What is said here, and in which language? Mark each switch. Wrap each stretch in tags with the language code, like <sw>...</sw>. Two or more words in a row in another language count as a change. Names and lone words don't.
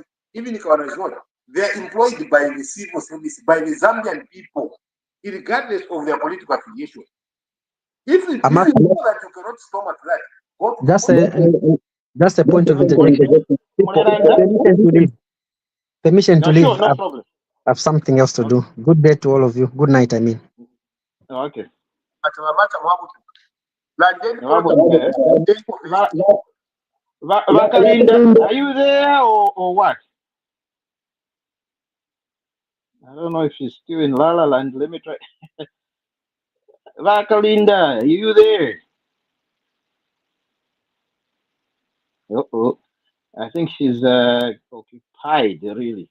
<en>Even if Kawan is not, they are employed by the civil service, by the Zambian people, regardless of their political affiliation. If you know that you cannot stomach that, go to that's a point of interjection. Permission to leave. Permission to leave. Sure, no problem. I have something else to do. Good day to all of you. Good night, I mean. Okay. Landeni Vakalinda, are you there or what? I don't know if she's still in La La Land. Let me try. Vakalinda, are you there? Oh, I think she's occupied, really.</en>